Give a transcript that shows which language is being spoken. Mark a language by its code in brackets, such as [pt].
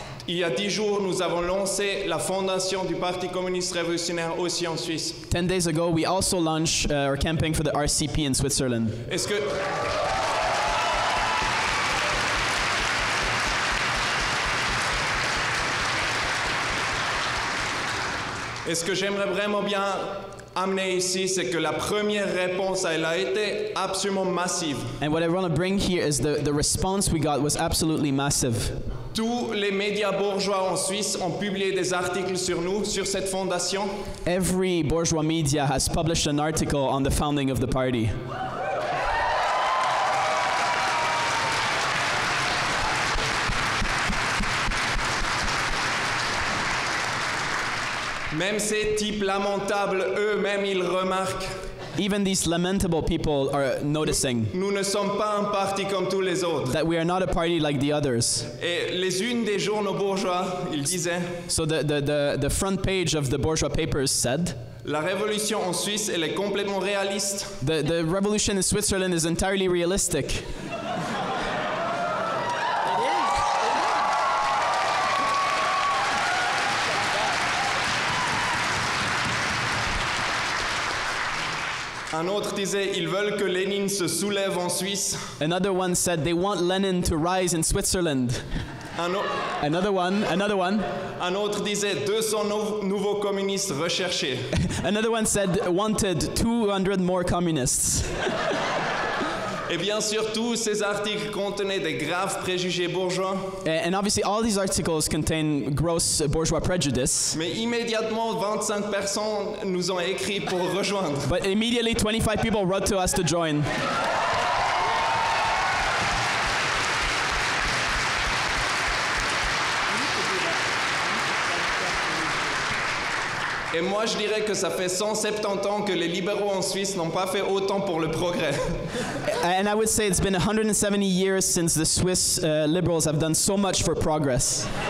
[fr] Il y a 10 jours, nous avons lancé la fondation du Parti Communiste Révolutionnaire aussi en Suisse. [en] 10 days ago, we also launched our campaign for the RCP in Switzerland. [fr] Et ce que j'aimerais vraiment bien amener ici, c'est que la première réponse, elle a été absolument massive. [en] And what I want to bring here is the response we got was absolutely massive. [fr] Tous les médias bourgeois en Suisse ont publié des articles sur nous, sur cette fondation. [en] Every bourgeois media has published an article on the founding of the party. [fr] Même ces types lamentables, eux-mêmes, ils remarquent. [en] Even these lamentable people are noticing. [fr] Nous ne sommes pas un parti comme tous les autres. [en] That we are not a party like the others. [fr] Et les unes des journaux bourgeois, ils disaient. [en] So the front page of the bourgeois papers said. [fr] La révolution en Suisse, elle est complètement réaliste. [en] The revolution in Switzerland is entirely realistic. [fr] Un autre disait, ils veulent que Lénine se soulève en Suisse. [en] Another one said they want Lenin to rise in Switzerland. Another one. [fr] Un autre disait 200 nouveaux communistes recherchés. [en] Another one said wanted 200 more communists. [fr] Et bien sûr, tous ces articles contenaient des graves préjugés bourgeois. [en] And obviously all these articles contain gross bourgeois prejudice. [fr] Mais immédiatement, 25 personnes nous ont écrit pour rejoindre. [en] But immediately 25 people wrote to us to join. [fr] Et moi, je dirais que ça fait 170 ans que les libéraux en Suisse n'ont pas fait autant pour le progrès. [en] And I would say it's been 170 years since the Swiss liberals have done so much for progress.